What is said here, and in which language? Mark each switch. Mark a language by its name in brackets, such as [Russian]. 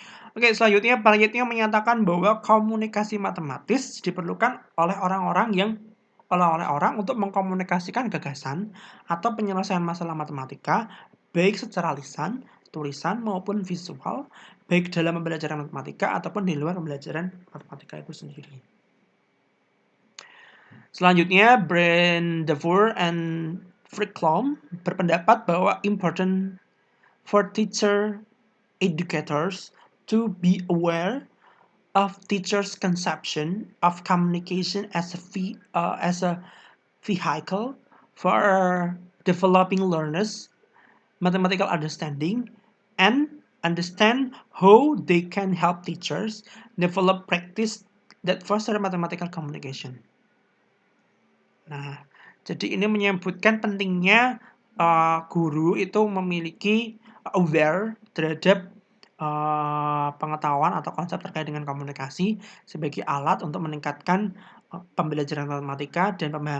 [Indonesian] Oke, selanjutnya Pareto menyatakan bahwa komunikasi matematis diperlukan oleh orang untuk mengkomunikasikan gagasan atau penyelesaian masalah matematika baik secara lisan, tulisan maupun visual, baik dalam pembelajaran matematika ataupun di luar pembelajaran matematika itu sendiri. Selanjutnya, [English] Brandevoort and Friklom [Indonesian] berpendapat bahwa [English] important for teacher educators to be aware of teachers' conception of communication as a vehicle for developing learners' mathematical understanding and understand how they can help teachers develop practice that foster mathematical communication. [Indonesian] Nah, jadi ini menyebutkan pentingnya guru itu memiliki aware terhadap pengetahuan atau konsep terkait dengan komunikasi sebagai alat untuk meningkatkan pembelajaran matematika dan